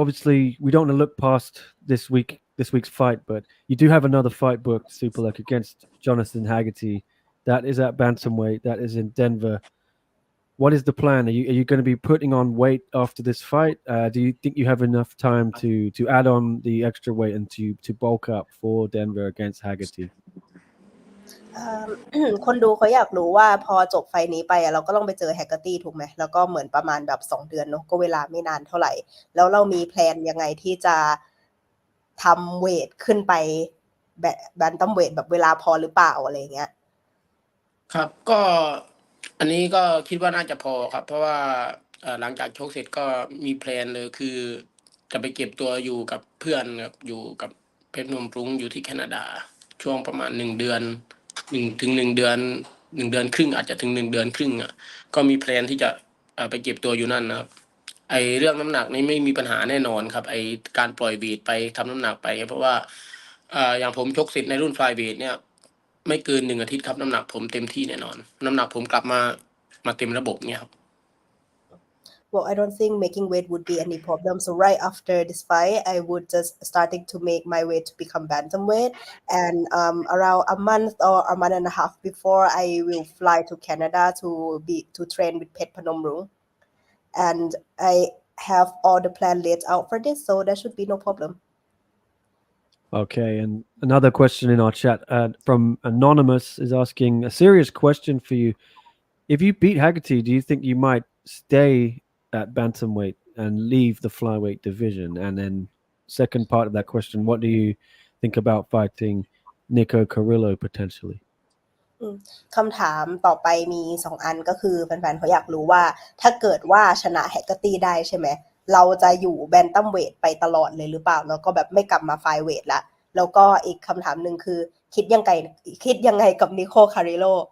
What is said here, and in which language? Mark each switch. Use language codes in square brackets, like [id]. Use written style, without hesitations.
[en] Obviously, we don't want to look past this week's fight, but you do have another fight booked, Superlek, against Jonathan Haggerty. That is at bantamweight. That is in Denver. What is the plan? Are you going to be putting on weight after this fight? Do you think you have enough time to add on the extra weight and to bulk up for Denver against Haggerty? [th] คนดูเขาอยากรู้ว่าพอจบไฟนี้ไปเราก็ต้องไปเจอแฮกเกอร์ตี้ถูกไหมแล้วก็เหมือนประมาณแบบ2 เดือนเนาะก็เวลาไม่นานเท่าไหร่แล้วเรามีแพลนยังไงที่จะทำเวทขึ้นไปแบบแบนตัมเวทแบบเวลาพอหรือเปล่าอะไรเงี้ย ครับก็อันนี้ก็คิดว่าน่าจะพอครับเพราะว่าหลังจากชกเสร็จก็มีแพลนเลยคือจะไปเก็บตัวอยู่กับเพื่อนครับอยู่กับเพชรนมรุ้งอยู่ที่แคนาดาช่วงประมาณ1 เดือน1 ถึง 1 เดือน1 เดือนครึ่งอาจจะถึง1 เดือนครึ่งก็มีแพลนที่จะไปเก็บตัวอยู่นั่นนะครับไอเรื่องน้ำหนักนี่ไม่มีปัญหาแน่นอนครับไอการปล่อยเวทไปทำน้ำหนักไปเพราะว่า อย่างผมชกเสร็จในรุ่นฟลายเวทเนี่ยไม่เกิน1 อาทิตย์ครับน้ำหนักผมเต็มที่แน่นอนน้ำหนักผมกลับมาเต็มระบบเนี่ยครับ [en] Well, I don't think making weight would be any problem. So right after this fight, I would just starting to make my way to become bantamweight. And around a month or a month and a half before, I will fly to Canada to train with Pet Panomrung. And I have all the plan laid out for this, so there should be no problem. Okay, and another question in our chat from Anonymous is asking a serious question for you. If you beat Haggerty, do you think you might stay at bantamweight and leave the flyweight division? And then second part of that question, what do you think about fighting Nico Carrillo potentially? [th] คำถามต่อไปมี2 อันก็คือแฟนๆเขาอยากรู้ว่าถ้าเกิดว่าชนะแฮกเกอร์ตี้ได้ใช่ไหมเราจะอยู่แบนตัมเวทไปตลอดเลยหรือเปล่าแล้วก็แบบไม่กลับมาไฟเวทละแล้วก็อีกคำถามนึงคือคิดยังไงกับนิโคลคาริโล